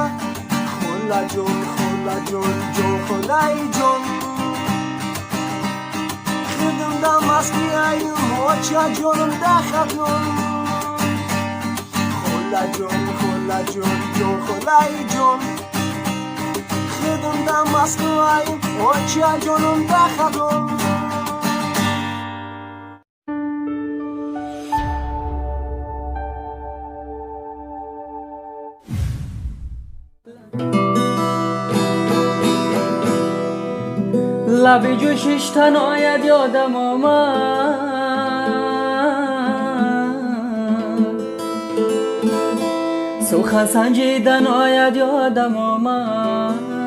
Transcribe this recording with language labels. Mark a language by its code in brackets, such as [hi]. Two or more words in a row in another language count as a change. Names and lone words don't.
[tg] Холаҷон холаҷон ҷон холаи ҷон, хидмда масти айнум оча ҷонум дахатон. Холаҷон холаҷон ҷон холаи ҷон, хидмда масти айнум оча ҷонум дахатон. [fa] لبی جوشش تن آید یادم آمد، سخن سنجیدن آید یادم آمد.